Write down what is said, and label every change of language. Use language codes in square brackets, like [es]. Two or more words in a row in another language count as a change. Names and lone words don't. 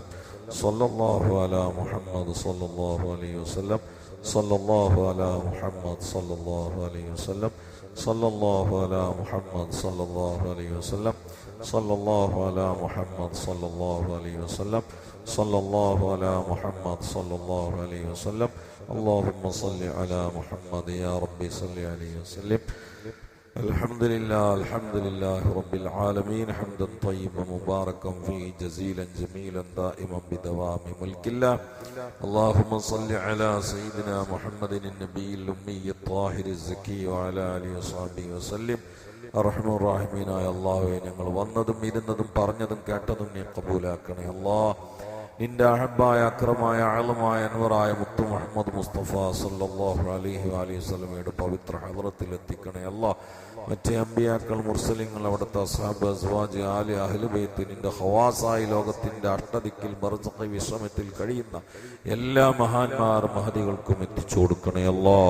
[ar] صلى الله على محمد صلى الله عليه وسلم. صلى الله على محمد صلى الله عليه وسلم. صلى الله على محمد صلى الله عليه وسلم. صلى الله على محمد صلى الله عليه وسلم. صلى الله على محمد صلى الله عليه وسلم. اللهم صل على محمد يا ربي صل عليه وسلم. الحمد لله رب العالمين حمدا طيبا مباركا فيه جزيلا جميلا دائما بدوام ملك الله. اللهم صل على سيدنا محمد النبي الأمي الطاهر الزكي وعلى آله وصحبه وسلم. [ml] അർഹമർ റഹീമീനായ അല്ലാഹുവേ, ഞങ്ങൾ വന്നതും ഇരുന്നതും പറഞ്ഞതും കേട്ടതും നീ ഖബൂലാക്കണേ അല്ലാഹ്. നിന്റെ അഹബ്ബായ അക്രമായ ആളമായ അൻവറായ മുത്തു മുഹമ്മദ് മുസ്തഫ [ar] صلى الله عليه وسلم [ml] പവിത്ര ഹദ്റത്തിൽ എത്തിക്കണേ അല്ലാഹ്. മറ്റേ അമ്പിയാക്കൾ, മുർസലിങ്ങൾ, അവിടുത്തെ അസ്ഹാബ്, അസ്വാജ്, ആലി, അഹ്ലു ബൈത്ത്, നിന്റെ ഖവാസായി ലോകത്തിന്റെ അഷ്ടദിക്കിൽ ബർസഖി വിശ്രമത്തിൽ കഴിയുന്ന എല്ലാ മഹാന്മാർ മഹദികൾക്കും എത്തിച്ചു കൊടുക്കണേ അല്ലാഹ്.